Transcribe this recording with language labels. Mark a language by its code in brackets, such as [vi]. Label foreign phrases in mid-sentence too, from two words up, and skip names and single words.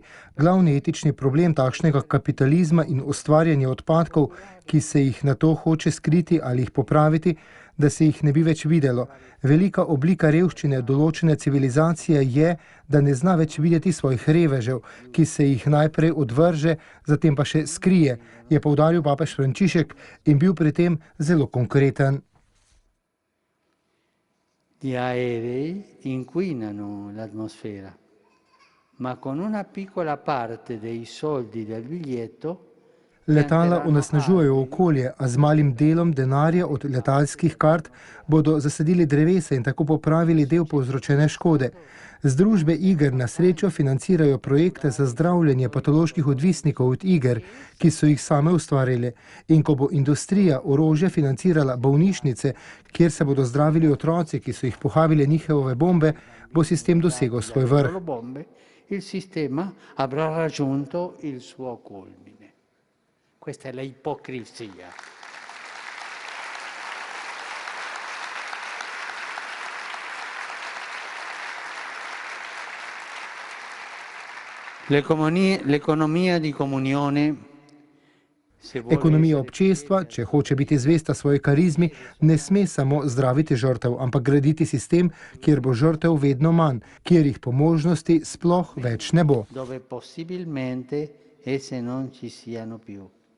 [sl] Glavni etični problem takšnega kapitalizma in ustvarjanja odpadkov, ki se jih na to hoče skriti ali jih popraviti, da se jih ne bi več videlo. Velika oblika revščine določene civilizacije je, da ne zna več videti svojih revežev, ki se jih najprej odvrže, zatem pa še skrije, je poudaril papež Frančišek in bil pri tem zelo konkreten. [it] Gli aerei inquinano l'atmosfera, ma con una piccola parte dei soldi del biglietto. [sl] Letala onesnažujejo okolje, a z malim delom denarja od letalskih kart bodo zasadili drevesa in tako popravili del povzročene škode. Združbe iger na srečo financirajo projekte za zdravljenje patoloških odvisnikov od iger, ki so jih same ustvarili. In ko bo industrija orožja financirala bolnišnice, kjer se bodo zdravili otroci, ki so jih pohabile njihove bombe, bo sistem dosegel svoj vrh. [it] Il sistema avrà raggiunto il suo culmine. Questa è la ipocrisia. L'economia di comunione. [sl] Ekonomija občestva, če hoče biti zvesta svoji karizmi, ne sme samo zdraviti žrtev, ampak graditi sistem, kjer bo žrtev vedno manj, kjer jih po možnosti sploh več ne bo. [it] Dove possibilmente esse non ci siano più.